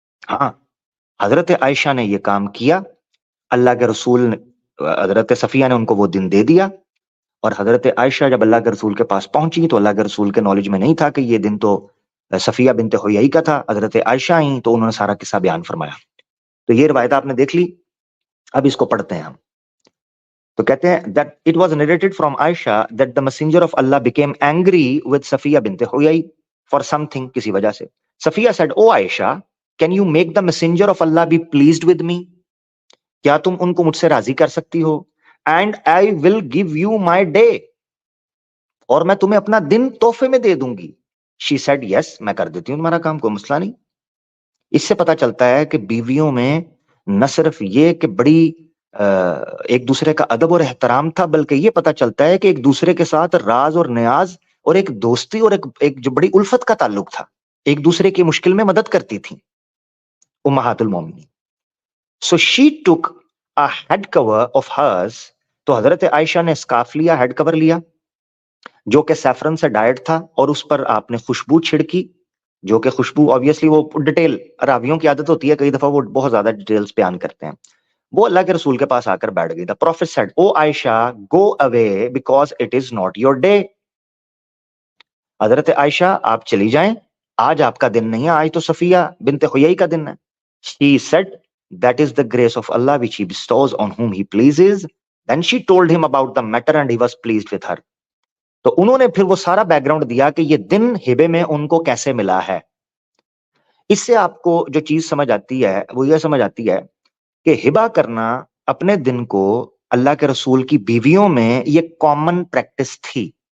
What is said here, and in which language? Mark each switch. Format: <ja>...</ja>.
<ur>ہاں, حضرت عائشہ نے یہ کام کیا. اللہ کے رسول حضرت صفیہ نے ان کو وہ دن دے دیا, اور حضرت عائشہ جب اللہ کے رسول کے پاس پہنچی تو اللہ کے رسول کے نالج میں نہیں تھا کہ یہ دن تو صفیہ بنت حیی کا تھا. حضرت عائشہ آئیں تو انہوں نے سارا قصہ بیان فرمایا. تو یہ روایت آپ نے دیکھ لی. اب اس کو پڑھتے ہیں ہم. تو کہتے ہیں</ur> <en>that it was narrated from Aisha that the messenger of Allah became angry with Safiya bint Huyay for something,</en> <ur>کسی وجہ سے.</ur> <en>Safiya said, oh Aisha, can you make the messenger of Allah be pleased with me?</en> <ur>کیا تم ان کو مجھ سے راضی کر سکتی ہو؟</ur> <en>And I will give you my day,</en> <ur>اور میں تمہیں اپنا دن تحفے میں دے دوں گی.</ur> <en>She said, yes,</en> <ur>میں کر دیتی ہوں تمہارا کام, کوئی مسئلہ نہیں. اس سے پتا چلتا ہے کہ بیویوں میں نہ صرف یہ کہ بڑی ایک دوسرے کا ادب اور احترام تھا, بلکہ یہ پتا چلتا ہے کہ ایک دوسرے کے ساتھ راز اور نیاز اور ایک دوستی اور ایک جو بڑی الفت کا تعلق تھا. ایک دوسرے کی مشکل میں مدد کرتی تھیں امہات المومنین.</ur> <en>So she took a head cover of hers,</en> <ur>تو حضرت عائشہ نے اسکارف لیا, ہیڈ کور لیا جو کہ سیفرن سے ڈائٹ تھا, اور اس پر آپ نے خوشبو چھڑکی, جو کہ خوشبو obviously وہ ڈیٹیل, راویوں کی عادت ہوتی ہے کئی دفعہ وہ بہت زیادہ ڈیٹیلز بیان کرتے ہیں. وہ اللہ کے رسول کے پاس آ کر بیٹھ گئی.</ur> <en>The Prophet said, "O Aisha, go away because it is not your day."</en> <ur>حضرت عائشہ آپ چلی جائیں, آج آپ کا دن نہیں ہے, آج تو صفیہ بنت حیی کا دن ہے.</ur> <en>She said, "That is the grace of Allah which He bestows on whom He pleases." Then she told him about the matter and he was pleased with her.</en> <ur>تو انہوں نے پھر وہ سارا بیک گراؤنڈ دیا کہ یہ دن ہبے میں ان کو کیسے ملا ہے. اس سے آپ کو جو چیز سمجھ آتی ہے وہ یہ سمجھ آتی ہے کہ ہبا کرنا اپنے دن کو اللہ کے رسول کی بیویوں میں یہ کامن پریکٹس تھی.</ur>